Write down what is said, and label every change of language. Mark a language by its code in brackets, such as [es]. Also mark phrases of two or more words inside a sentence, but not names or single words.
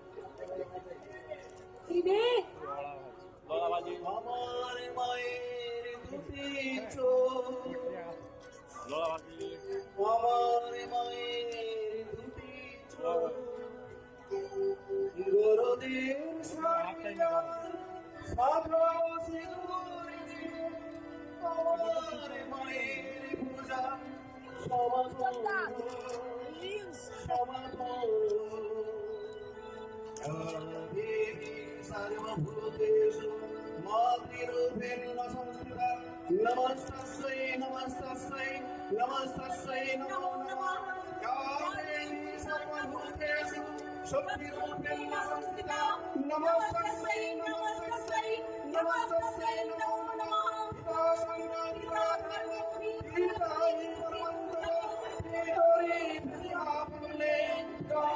[bn] আমার মায়ের দুটি চোখ, আমার মায়ের দুটি চোখ, গরদের সাথিয়া সাধা সিঁদুর দিয়ে, আমার মায়ের পূজা সমাপন সমাপন। [sa] দেবী সর্বভূতেষু মাতৃরূপেণ সংস্থিতা, নমস্তস্যৈ নমস্তস্যৈ নমস্তস্যৈ নমো নমঃ। या देवी सर्वभूतेषु शक्तिरूपेण संस्थिता, नमस्तस्यै नमस्तस्यै नमस्तस्यै नमो नमः। पिता संज्ञापिता